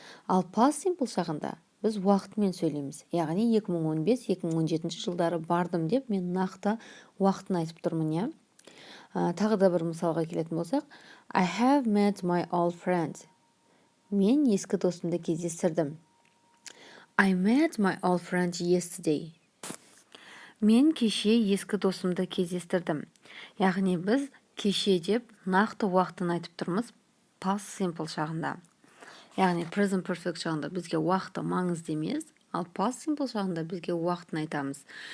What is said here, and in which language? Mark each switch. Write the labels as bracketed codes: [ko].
[kk] Ал past simple шағында біз уақытымен сөйлейміз. Яғни 2015-2017 жылдары бардым деп мен нақты уақытын айтып тұрмын, я? Тағы да бір мысалға келетін болсақ, [en] I have met my old friends. [kk] Мен ескі досымды кездестірдім. [en] I met my old friend yesterday. [kk] Мен кеше ескі досымды кездестірдім. Яғни біз кеше деп нақты уақытын айтып тұрмыз past simple шағында. Яғни present perfect шағында бізге уақыты маңызды емес, ал past simple шағында бізге уақытын айтамыз.